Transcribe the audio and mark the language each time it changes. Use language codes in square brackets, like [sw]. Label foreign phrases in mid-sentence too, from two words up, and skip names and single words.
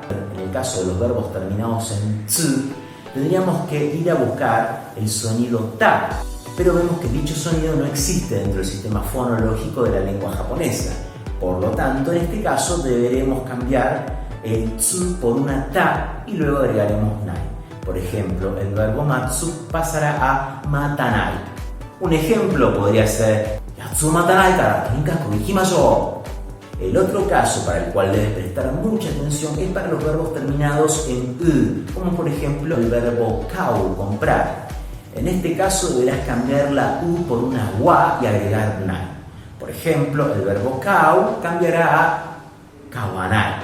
[es] En el caso de los verbos terminados en tsu, tendríamos que ir a buscar el sonido ta, pero vemos que dicho sonido no existe dentro del sistema fonológico de la lengua japonesa. Por lo tanto, en este caso deberemos cambiar el tsu por una ta y luego agregaremos nai. Por ejemplo, el verbo matsu pasará a matanai. Un ejemplo podría ser [ja] やつ 待たない から とにかく 行きましょう. [es] El otro caso para el cual debes prestar mucha atención es para los verbos terminados en u, como por ejemplo el verbo kau, comprar. En este caso deberás cambiar la u por una wa y agregar nai. Por ejemplo, el verbo kau cambiará a kawanai.